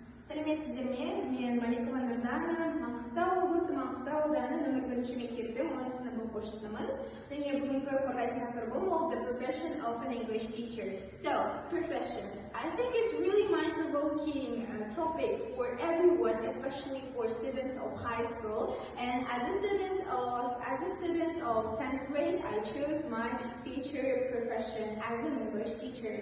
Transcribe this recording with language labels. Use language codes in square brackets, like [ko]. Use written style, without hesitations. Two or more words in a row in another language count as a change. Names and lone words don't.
[kk] Сәлеметсіздер ме? Мен Мамандықтар, Маңғыстау облысы Маңғыстау ауданы нөмір 1 мектептің 10 сынып оқушысымын. Және бүгінгі қорғайтын тақырыбым ол [en] the profession of an English teacher. So, professions. I think it's really mind-provoking topic for everyone, especially for students of high school. And as a student of 10th grade, I chose my future profession as an English teacher.